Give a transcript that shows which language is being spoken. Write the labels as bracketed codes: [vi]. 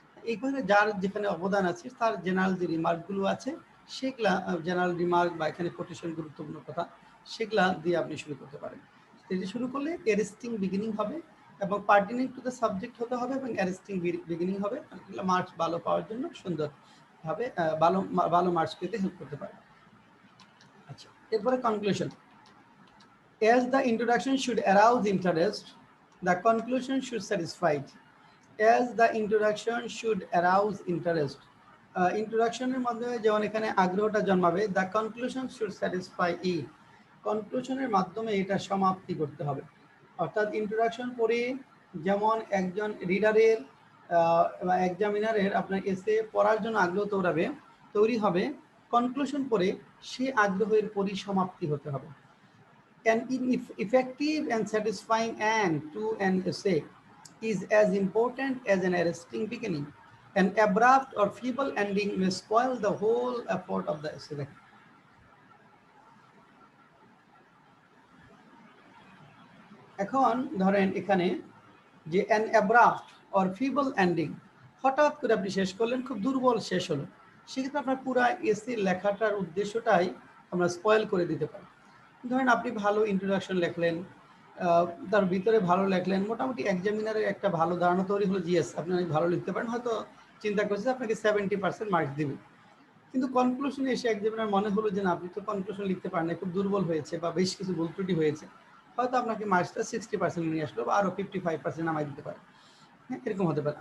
[bn] এইখানে যার যেখানে অবদান আছে তার জেনারেল যে রিমার্কগুলো আছে সেগুলা জেনারেল রিমার্ক বা এখানে কোটেশন গুরুত্বপূর্ণ কথা সেগুলা দিয়ে আপনি শুরু করতে পারেন। এটা শুরু করলে অ্যারেস্টিং বিগিনিং হবে এবং [en] pertinent to the subject [bn] হতে হবে এবং অ্যারেস্টিং বিগিনিং হবে। এগুলো মার্কস ভালো পাওয়ার জন্য সুন্দরভাবে ভালো মার্কস পেতে হেল্প করতে পারে। আচ্ছা, এরপরে conclusion. [en] As the introduction should arouse interest, the conclusion should satisfy it. As the introduction should arouse interest, [bn] ইন্ট্রোডাকশনের মাধ্যমে যেমন এখানে আগ্রহটা জন্মাবে, [en] the conclusion should satisfy ই, [bn] কনক্লুশনের মাধ্যমে এটা সমাপ্তি করতে হবে। অর্থাৎ ইন্ট্রোডাকশন পড়ে যেমন একজন রিডারের বা এক্সামিনারের আপনার এসে পড়ার জন্য আগ্রহ তৈরি হবে, কনক্লুশন পড়ে সে আগ্রহের পরিসমাপ্তি হতে হবে। [en] An effective and satisfying end to an essay is as important as an arresting beginning. An abrupt or feeble ending may spoil the whole effort of the essay. [bn] এখন ধরেন এখানে যে [en] an abrupt or feeble ending, [bn] হঠাৎ করে আপনি শেষ করলেন, খুব দুর্বল শেষ হলো, সেক্ষেত্রে আপনার পুরো এসে লেখাটার উদ্দেশ্যটাই আমরা স্পয়েল করে দিতে পারি। ধরেন আপনি ভালো ইন্ট্রোডাকশন লেখলেন, তার ভিতরে ভালো লেখলেন, মোটামুটি এক্সামিনারের একটা ভালো ধারণা তৈরি হলো, জিএস আপনি অনেক ভালো লিখতে পারেন, হয়তো চিন্তা করছে আপনাকে 70% মার্কস দিবে, কিন্তু কনক্লুশনে এসে এক্সামিনার মনে হলো যে না, আপনি তো কনক্লুশন লিখতে পারেন না, খুব দুর্বল হয়েছে বা বেশ কিছু ভুল ত্রুটি হয়েছে, হয়তো আপনাকে মার্কসটা 60% নিয়ে আসলো বা আরও 55% নামাই দিতে পারে। হ্যাঁ, এরকম হতে পারে।